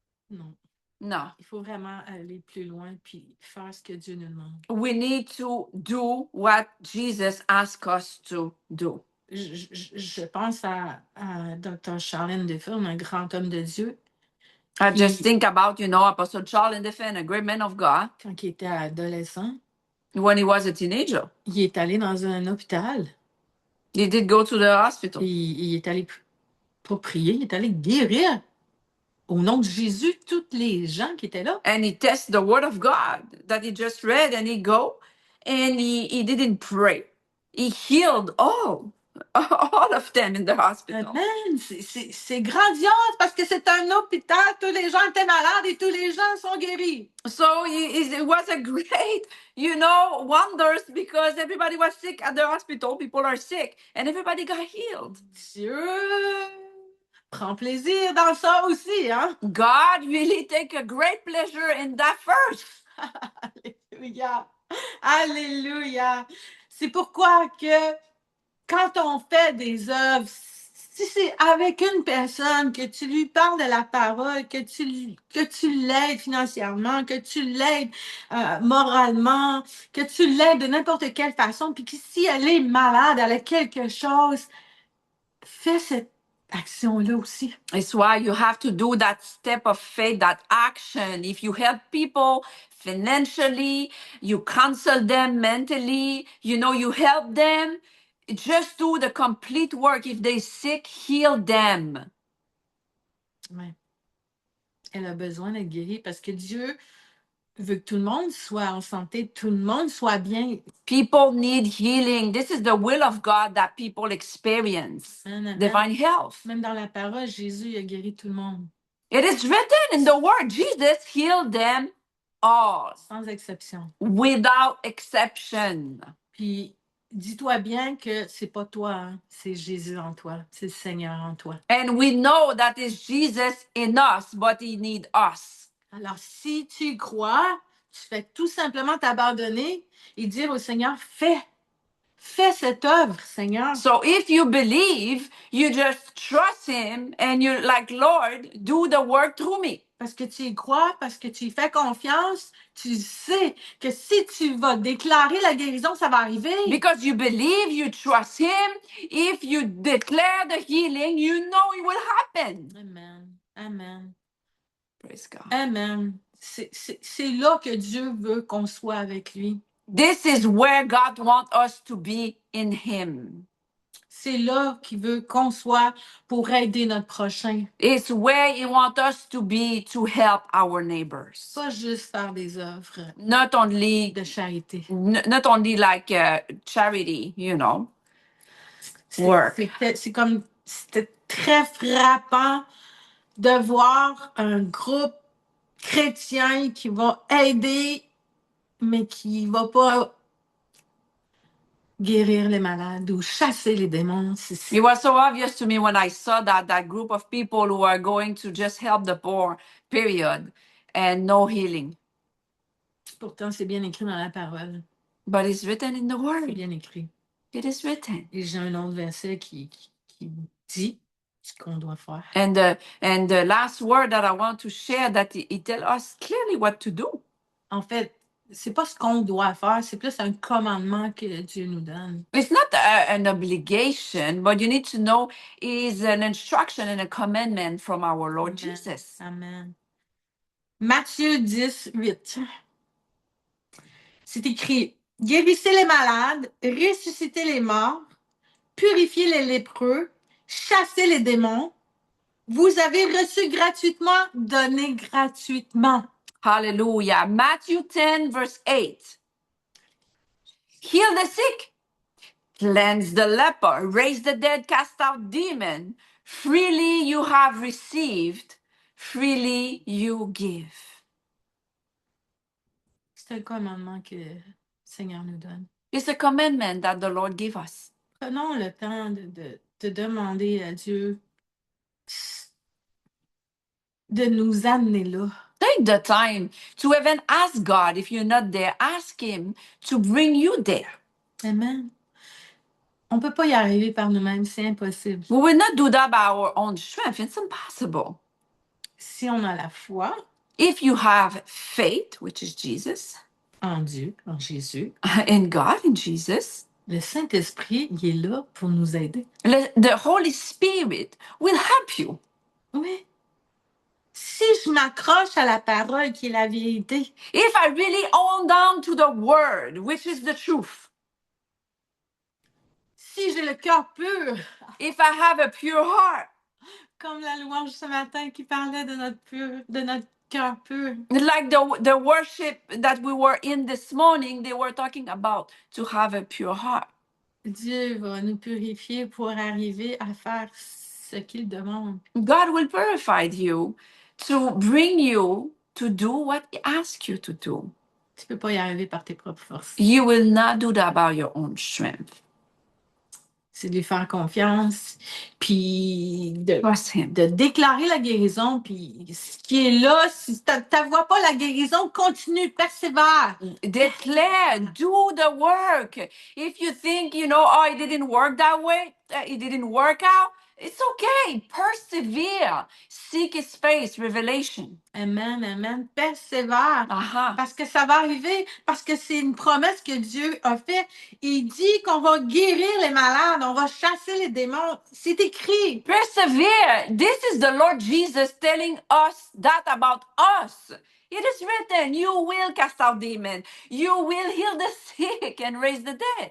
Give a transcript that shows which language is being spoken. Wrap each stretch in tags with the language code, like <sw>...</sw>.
<fr>Non.</fr> <en>No.</en> <fr>Il faut vraiment aller plus loin puis faire ce que Dieu nous demande.</fr> <en>We need to do what Jesus asked us to do.</en> <fr>Je pense à Dr. Charlene Deffen, un grand homme de Dieu.</fr> <en>I just think about, you know, Apostle Charles Deffen, a great man of God.</en> <fr>Quand il était adolescent,</fr> <en>when he was a teenager,</en> <fr>il est allé dans un hôpital.</fr> <en>He did go to the hospital.</en> <fr>Il est allé pas prier, il est allé guérir. au nom de Jésus tous les gens qui étaient là.</fr> <en>And he tests the word of God that he just read, and he go and he didn't pray. He healed all of them in the hospital. Amen.</en> <fr>C'est grandiose parce que c'est un hôpital. Tous les gens étaient malades et tous les gens sont guéris.</fr> <en>So it was a great, wonders, because everybody was sick at the hospital. People are sick, and everybody got healed.</en> <fr>Dieu prend plaisir dans ça aussi, hein?</fr> <en>God really take a great pleasure in that first.</en> <fr>Alléluia. Alléluia. C'est pourquoi que quand on fait des œuvres, si c'est avec une personne, que tu lui parles de la parole, que tu l'aides financièrement, que tu l'aides moralement, que tu l'aides de n'importe quelle façon, puis que si elle est malade, elle a quelque chose, fais cette action-là aussi.</fr> <en>It's why you have to do that step of faith, that action. If you help people financially, you counsel them mentally, you help them, just do the complete work. If they're sick, heal them.</en> <fr>Ouais. Elle a besoin d'être guérie parce que Dieu veut que tout le monde soit en santé, tout le monde soit bien.</fr> <en>People need healing. This is the will of God, that people experience divine health.</en> <fr>Même dans la parole, Jésus a guéri tout le monde.</fr> <en>It is written in the word, Jesus healed them all.</en> <fr>Sans exception.</fr> <en>Without exception.</en> <fr>Puis, dis-toi bien que c'est pas toi, hein, c'est Jésus en toi, c'est le Seigneur en toi.</fr> <en>And we know that it's Jesus in us, but he needs us.</en> <fr>Alors, si tu crois, tu fais tout simplement t'abandonner et dire au Seigneur, fais cette œuvre, Seigneur.</fr> <en>So if you believe, you just trust him and you're like, Lord, do the work through me.</en> <fr>Parce que tu y crois, parce que tu y fais confiance, tu sais que si tu vas déclarer la guérison, ça va arriver.</fr> <en>Because you believe, you trust him. If you declare the healing, you know it will happen. Amen. Amen. Praise God. Amen.</en> <fr>C'est là que Dieu veut qu'on soit avec lui.</fr> <en>This is where God wants us to be in him.</en> <fr>C'est là qu'il veut qu'on soit pour aider notre prochain.</fr> <en>It's where he wants us to be to help our neighbors.</en> <fr>Pas juste faire des œuvres</fr> <en>Not only</en> <fr>de charité.</fr> <en>Not only like charity, work.</en> <fr>C'était très frappant de voir un groupe chrétien qui va aider, mais qui va pas guérir les malades ou chasser les démons.</fr> <en>It was so obvious to me when I saw that group of people who are going to just help the poor, period, and no healing.</en> <fr>Pourtant, c'est bien écrit dans la parole.</fr> <en>But it's written in the</en> <fr>C'est</fr> <en>word.</en> <fr>bien écrit.</fr> <en>It is written.</en> <fr>Et j'ai un autre verset qui dit ce qu'on doit faire.</fr> <en>And the last word that I want to share, that it tells us clearly what to do.</en> <fr>En fait, c'est pas ce qu'on doit faire, c'est plus un commandement que Dieu nous donne.</fr> <en>It's not an obligation, but you need to know it is an instruction and a commandment from our Lord Amen. Jesus.</en> <fr>Amen. Matthieu 10, 8. C'est écrit, guérissez les malades, ressuscitez les morts, purifiez les lépreux, chassez les démons. Vous avez reçu gratuitement, donnez gratuitement.</fr> <en>Hallelujah. Matthew 10, verse 8. Heal the sick, cleanse the leper, raise the dead, cast out demons. Freely you have received, freely you give.</en> <fr>C'est un commandement que le Seigneur nous donne.</fr> <en>It's a commandment that the Lord gave us.</en> <fr>Prenons le temps de demander à Dieu de nous amener là.</fr> <en>Take the time to even ask God. If you're not there, ask him to bring you there. Amen.</en> <fr>On ne peut pas y arriver par nous-mêmes, c'est impossible.</fr> <en>We will not do that by our own strength. It's impossible.</en> <fr>Si on a la foi</fr> <en>If you have faith, which is Jesus,</en> <fr>en Dieu, en Jésus,</fr> <en>in God, in Jesus,</en> <fr>le Saint-Esprit, il est là pour nous aider.</fr> <en>the Holy Spirit will help you.</en> <fr>Oui. Si je m'accroche à la parole qui est la vérité,</fr> <en>If I really hold on to the word, which is the truth,</en> <fr>si j'ai le cœur pur,</fr> <en>if I have a pure heart,</en> <fr>Comme la louange ce matin qui parlait de notre cœur pur.</fr> <en>Like the worship that we were in this morning, they were talking about to have a pure heart.</en> <fr>Dieu va nous purifier pour arriver à faire ce qu'il demande.</fr> <en>God will purify you to bring you to do what He asks you to do.</en> <fr>Tu peux pas y arriver par tes propres forces.</fr> <en>You will not do that by your own strength.</en> <fr>C'est de lui faire confiance, puis</fr> <en>Trust Him.</en> <fr>de déclarer la guérison, puis ce qui est là, si tu ne vois pas la guérison, continue, persévère.</fr> <en>Declare, do the work. If you think, oh, it didn't work that way, it didn't work out, it's okay. Persevere. Seek His face, revelation.</en> <fr>Amen, amen. Persévère. Uh-huh. Parce que ça va arriver, parce que c'est une promesse que Dieu a faite. Il dit qu'on va guérir les malades, on va chasser les démons. C'est écrit.</fr> <en>Persevere. This is the Lord Jesus telling us that about us. It is written, you will cast out demons. You will heal the sick and raise the dead.</en>